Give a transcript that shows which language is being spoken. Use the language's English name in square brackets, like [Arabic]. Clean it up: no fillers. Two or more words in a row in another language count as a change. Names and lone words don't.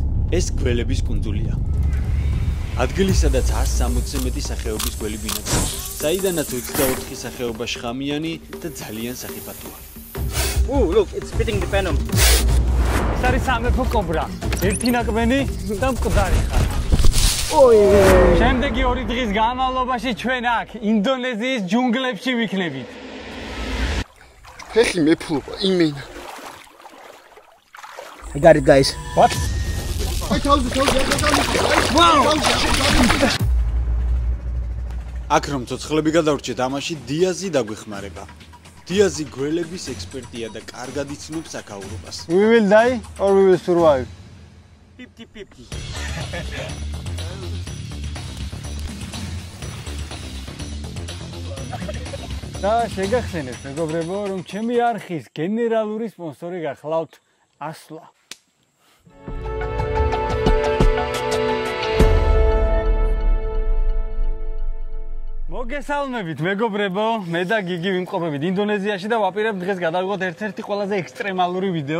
[Georgian] ეს გველების კუნძულია. ადგილი, სადაც 160-ზე მეტი სახეობის გველი ბინადრობს, საიდანაც 24 სახეობა შხამიანი და ძალიან სახიფათოა. [English] Look, it's spitting the venom. [Georgian] ეს არის სამეფო კობრა. ერთი ნაკბენი და მკვდარი ხარ. შემდეგი 2 დღის განმავლობაში ჩვენ აქ ინდონეზიის ჯუნგლებში ვიქნებით. ფეხი მეფლობა იმენა. [English] I got it, guys. What? [Georgian] აქ რომ ცოცხლები გადავრჩეთ, ამაში დიაზი დაგვეხმარება. დიაზი გველების ექსპერტია და კარგად იცნობს აქაურობას. [English] We will die or we will survive. 50-50. [Georgian] და შეგახსენებთ, მეგობრებო, რომ ჩემი არხის გენერალური სპონსორი გახლავთ ასლა. მოგესალმებით, მეგობრებო, მე და გიგი ვიმყოფებით ინდონეზიაში და ვაპირებთ დღეს გადავიღოთ ერთ-ერთი ყველაზე ექსტრემალური ვიდეო.